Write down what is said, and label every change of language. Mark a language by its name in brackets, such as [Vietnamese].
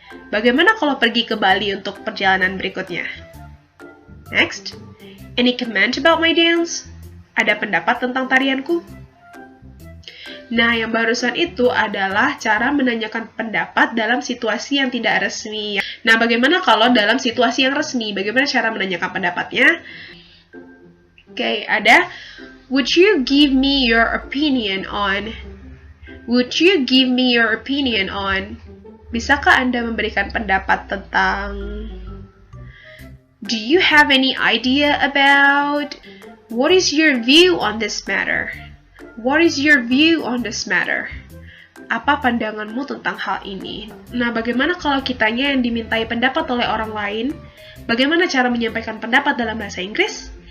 [Indonesian] Bagaimana kalau pergi ke Bali untuk perjalanan berikutnya? [English] Next, any comment about my dance? [Indonesian] Ada pendapat tentang tarianku? Nah, yang barusan itu adalah cara menanyakan pendapat dalam situasi yang tidak resmi. Nah, bagaimana kalau dalam situasi yang resmi? Bagaimana cara menanyakan pendapatnya? Oke, ada [English] would you give me your opinion on? Would you give me your opinion on? [Indonesian] Bisakah Anda memberikan pendapat tentang? [English] Do you have any idea about? What is your view on this matter? What is your view on this matter? [Indonesian] Apa pandanganmu tentang hal ini? Nah, bagaimana kalau kitanya yang dimintai pendapat oleh orang lain? Bagaimana cara menyampaikan pendapat dalam bahasa Inggris?